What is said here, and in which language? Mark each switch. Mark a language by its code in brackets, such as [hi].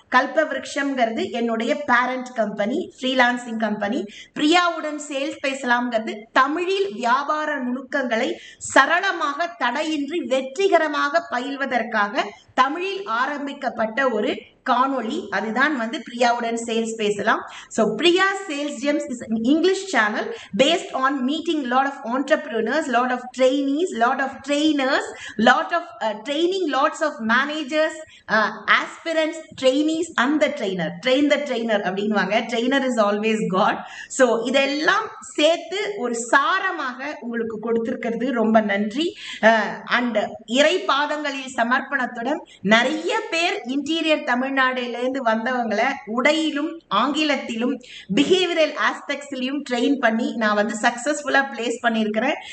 [ta] கல்பவருஷம்ங்கிறது என்னுடைய parent company, freelancing company. பிரியாவுடன் sales பேசலாம்ங்கிறது தமிழில் வியாபார நுணுக்கங்களை சரளமாக தடையின்றி வெற்றிகரமாக பயில்வதற்காக தமிழில் ஆரம்பிக்கப்பட்ட ஒரு காணொளி. அதுதான் வந்து பிரியாவுடன் சேல்ஸ் பேசலாம். [en] So Priya Sales Gems is an English channel based on meeting lot of entrepreneurs, lot of trainees, lot of trainers, lot of training, lots of managers, aspirants, trainees and the trainer. Train the trainer அப்படின்வாங்க. Trainer is always God. [ta] So இதெல்லாம் சேர்த்து ஒரு சாரமாக உங்களுக்கு கொடுத்திருக்கிறது ரொம்ப நன்றி. And இறை பாதங்களில் சமர்ப்பணத்துடன் நிறைய பேர் இன்டீரியர் தமிழ்நாடுலேருந்து வந்தவங்களை உடையிலும் ஆங்கிலத்திலும் பிஹேவியரல் ஆஸ்பெக்ட்ஸ்லையும் ட்ரெயின் பண்ணி நான் வந்து சக்சஸ்ஃபுல்லா பிளேஸ் பண்ணியிருக்கிறேன்.